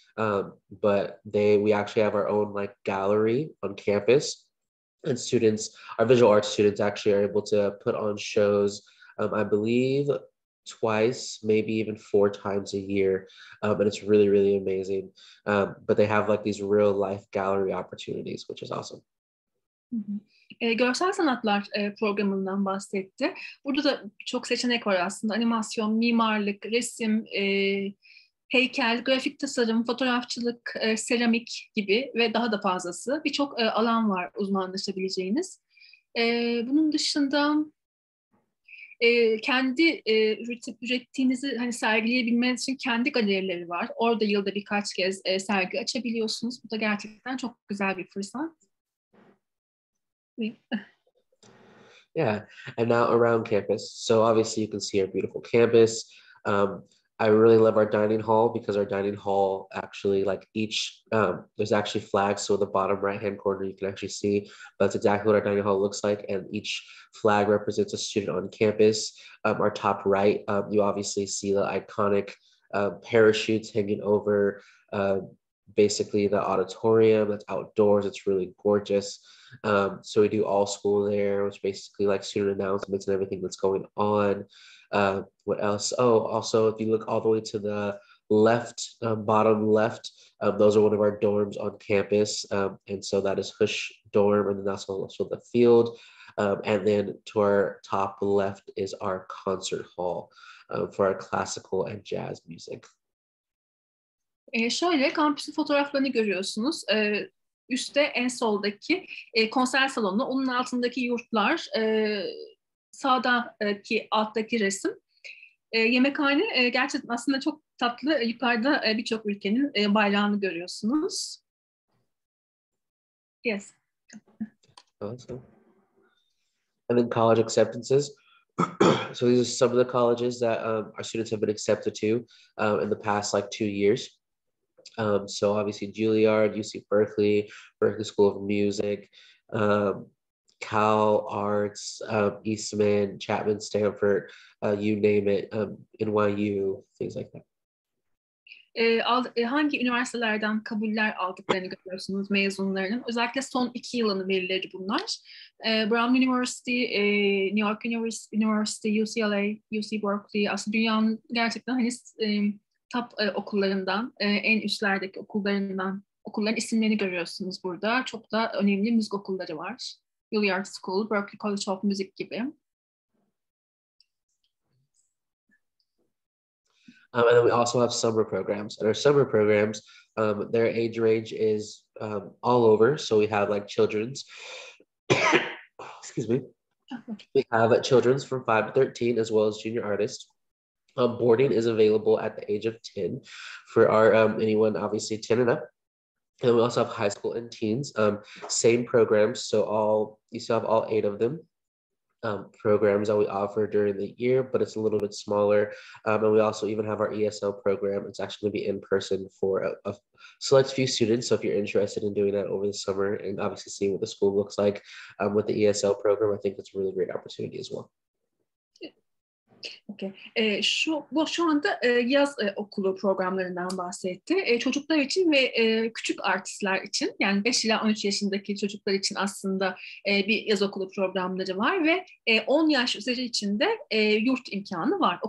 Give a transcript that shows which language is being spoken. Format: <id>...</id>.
<en>But we actually have our own like gallery on campus, and students, our visual arts students actually are able to put on shows, I believe twice, maybe even 4 times a year. And it's really, really amazing. But they have like these real life gallery opportunities, which is awesome.</en> <tr>Görsel sanatlar programından bahsetti. Burada da çok seçenek var aslında. Animasyon, mimarlık, resim, heykel, grafik tasarım, fotoğrafçılık, seramik gibi ve daha da fazlası. Birçok alan var uzmanlaşabileceğiniz. Bunun dışında kendi ürettiğinizi hani sergileyebilmeniz için kendi galerileri var. Orada yılda birkaç kez sergi açabiliyorsunuz. Bu da gerçekten çok güzel bir fırsat.</tr> <en>Yeah, and now around campus. So obviously you can see our beautiful campus. I really love our dining hall because our dining hall actually like each, there's actually flags. So the bottom right-hand corner, you can actually see that's exactly what our dining hall looks like. And each flag represents a student on campus. Our top right, you obviously see the iconic parachutes hanging over basically the auditorium that's outdoors. It's really gorgeous. So we do all school there, which basically like student announcements and everything that's going on. What else? Oh, also, if you look all the way to the left, bottom left, those are one of our dorms on campus. And so that is Hush dorm, and then that's also the field. And then to our top left is our concert hall for our classical and jazz music.</en> <tr>Şöyle kampüsün fotoğraflarını görüyorsunuz. Üstte en soldaki konser salonu, onun altındaki yurtlar, sağdaki alttaki resim. Yemekhane gerçekten aslında çok tatlı. Yukarıda birçok ülkenin bayrağını görüyorsunuz.</tr> <en>Yes. Awesome. And then college acceptances. So these are some of the colleges that our students have been accepted to in the past like 2 years. So obviously Juilliard, UC Berkeley, Berkeley School of Music, Cal Arts, Eastman, Chapman, Stanford, you name it, NYU, things like that.</en> <tr>Hangi üniversitelerden kabuller aldıklarını görüyorsunuz mezunlarının. Özellikle son 2 yılın verileri bunlar. Brown University, New York University, UCLA, UC Berkeley, aslında dünyanın gerçekten hani top okullarından, en üstlerdeki okulların isimlerini görüyorsunuz burada. Çok da önemli müzik okulları var. Juilliard School, Berklee College of Music gibi.</tr> <en>And then we also have summer programs. And our summer programs, their age range is all over. So we have like children's, excuse me. We have children's from 5 to 13 as well as junior artists. Boarding is available at the age of 10 for our anyone obviously 10 and up. And we also have high school and teens, same programs. So you still have all 8 of them. Programs that we offer during the year, but it's a little bit smaller. And we also even have our ESL program. It's actually going to be in person for a select few students. So if you're interested in doing that over the summer and obviously seeing what the school looks like with the ESL program, I think it's a really great opportunity as well. Okay.</en> <tr>Şu anda yaz okulu programlarından bahsetti. Çocuklar için ve küçük artistler için, yani 5 ila 13 yaşındaki çocuklar için aslında bir yaz okulu programları var ve 10 yaş üzeri için de yurt imkanı var.</tr>